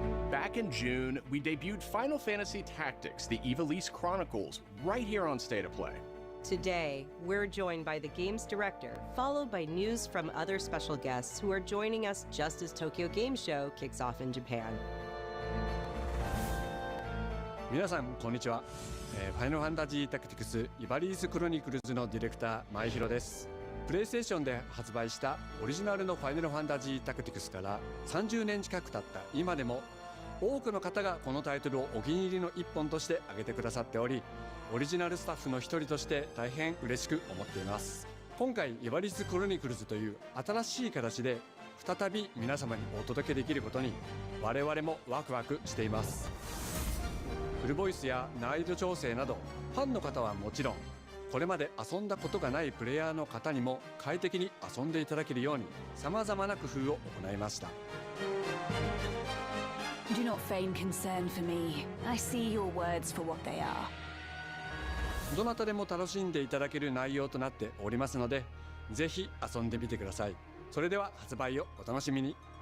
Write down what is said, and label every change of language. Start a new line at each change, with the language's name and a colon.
English: Back in June, we debuted Final Fantasy Tactics, the Ivalice Chronicles, right here on State of Play. Today, we're joined by the game's director, followed by news from other special guests who are joining us just as Tokyo Game Show kicks off in Japan.
Japanese: 皆さんこんにちは。ファイナルファンタジータクティクスイバリースクロニクルズのディレクター前広です。プレイステーションで発売したオリジナルのファイナルファンタジータクティクスから30年近く経った今でも多くの方がこのタイトルをお気に入りの一本として挙げてくださっており、オリジナルスタッフの一人として大変嬉しく思っています。今回イバリスクロニクルズという新しい形で再び皆様にお届けできることに我々もワクワクしています。フルボイスや難易度調整などファンの方はもちろん、これまで遊んだことがないプレイヤーの方にも快適に遊んでいただけるように様々な工夫を行いました。
English: Do not feign concern for me. I see your words for what they are.
Japanese: どなたでも楽しんでいただける内容となっておりますので、ぜひ遊んでみてください。それでは発売をお楽しみに。